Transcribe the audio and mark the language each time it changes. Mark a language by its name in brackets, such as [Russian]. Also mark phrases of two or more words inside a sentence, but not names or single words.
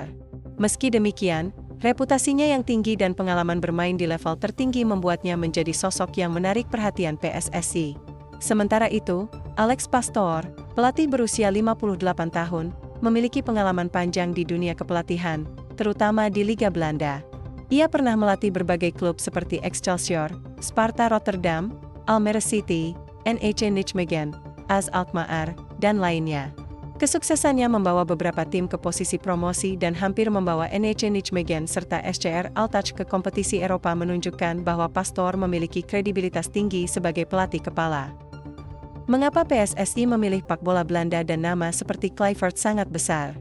[Indonesian] Meski demikian, reputasinya yang tinggi dan pengalaman bermain di level tertinggi membuatnya menjadi sosok yang menarik perhatian PSSI. Sementara itu, Alex Pastoor, pelatih berusia 58 tahun, memiliki pengalaman panjang di dunia kepelatihan, terutama di Liga Belanda. Ia pernah melatih berbagai klub seperti Excelsior, Sparta Rotterdam, Almere City, NEC Nijmegen, AS Alkmaar, dan lainnya. Kesuksesannya membawa beberapa tim ke posisi promosi dan hampir membawa NEC Nijmegen serta SCR Altach ke kompetisi Eropa menunjukkan bahwa Pastoor memiliki kredibilitas tinggi sebagai pelatih kepala. Mengapa PSSI memilih pak bola Belanda dan nama seperti Kluivert sangat besar?